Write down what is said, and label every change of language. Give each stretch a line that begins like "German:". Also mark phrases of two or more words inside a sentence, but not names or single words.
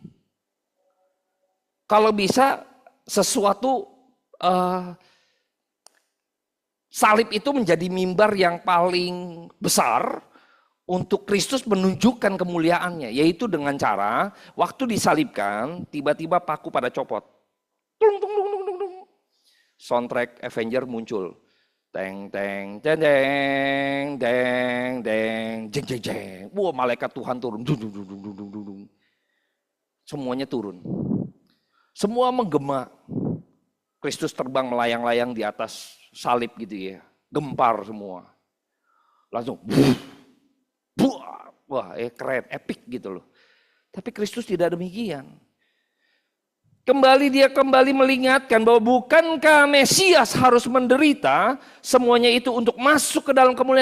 Indonesian: Kalau bisa sesuatu salib itu menjadi mimbar yang paling besar untuk Kristus menunjukkan kemuliaannya, yaitu dengan cara waktu disalibkan tiba-tiba paku pada copot, tung, tung, tung, tung, tung, tung. Soundtrack Avenger muncul, teng teng teng teng teng teng jeng jeng jeng, wah malaikat Tuhan turun, dung dung dung dung dung dung. semuanya turun. Semua menggema. Kristus terbang melayang-layang di atas salib gitu ya. Gempar semua. Langsung wah, keren, epic gitu loh. Tapi Kristus tidak demikian. Dia kembali mengingatkan bahwa bukankah Mesias harus menderita, semuanya itu untuk masuk ke dalam kemuliaan.